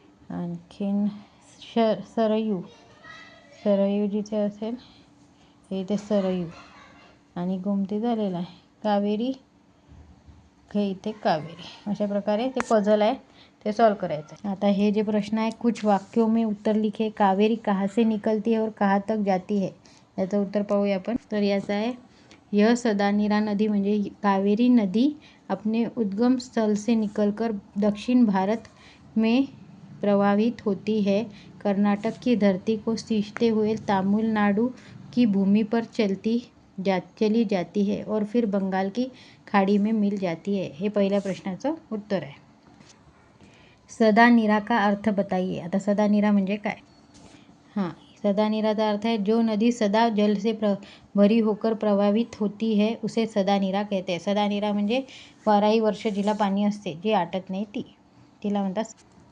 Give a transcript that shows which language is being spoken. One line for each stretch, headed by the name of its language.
Marathi: आणखीन सरयू, सरयू जिथे असेल हे इथे सरयू, आणि गोमती झालेला आहे. कावेरी, हे इथे कावेरी. अशा प्रकारे ते पझल आहे, ते सॉल्व करायचं. आता हे जे प्रश्न आहे,
Hindi: कुछ वाक्यों में उत्तर लिखे. कावेरी कहाँ से निकलती है और कहाँ तक जाती है,
Marathi: याचं उत्तर पाहूया आपण. तर याचं आहे,
Hindi: यह सदानीरा नदी म्हणजे कावेरी नदी अपने उद्गम स्थल से निकलकर दक्षिण भारत में प्रवाहित होती है. कर्नाटक की धरती को सींचते हुए तमिलनाडु की भूमि पर चली जाती है और फिर बंगाल की खाड़ी में मिल जाती है.
Marathi: हे पहिल्या प्रश्नाचं उत्तर आहे.
Hindi: सदानीरा का अर्थ बताइए.
Marathi: आता सदानीरा म्हणजे काय. हां, सदानीराचा अर्थ आहे,
Hindi: जो नदी सदा जल से भरी होकर प्रवाहित होती है उसे सदानीरा कहते हैं.
Marathi: सदानीरा म्हणजे 12ही वर्ष जिला पाणी असते, जी आटत नाही ती, तिला म्हणतात.